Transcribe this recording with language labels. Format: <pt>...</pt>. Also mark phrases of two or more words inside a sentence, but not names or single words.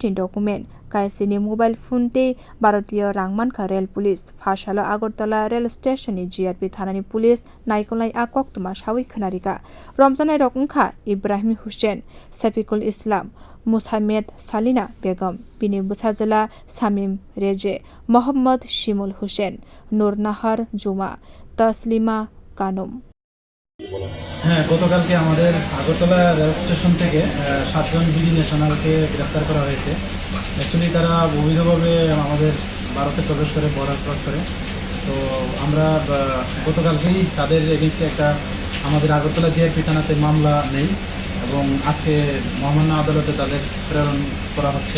<trp>ni document kaisini mobile phone te Bharatiya Rangmankha rail police phasalo Agartala rail station ni GRP thanani police naikolai akok tuma sawi khnarika romjanai rokungkha Ibrahim Hussein Safikul Islam Musamed Salina Begum bini busajala Samim Reje Mohammad Shimul Hussein Nur Nahar Juma Taslima Kanum</trp> <bn>হ্যাঁ গতকালকে আমাদের আগরতলা রেল স্টেশন থেকে 7 জন</bn> <en>BD national</en> <bn>গ্রেফতার করা হয়েছে। অ্যাকচুয়ালি তারা অবৈধভাবে আমাদের ভারতে প্রবেশ করে বর্ডার ক্রস করে। তো আমরা গতকালকেই তাদের এগেইনস্টে একটা আমাদের আগরতলা জিআরপি থানাতে মামলা নেই এবং আজকে মহামান্য আদালতে তাদের প্রেরণ করা হচ্ছে।</bn>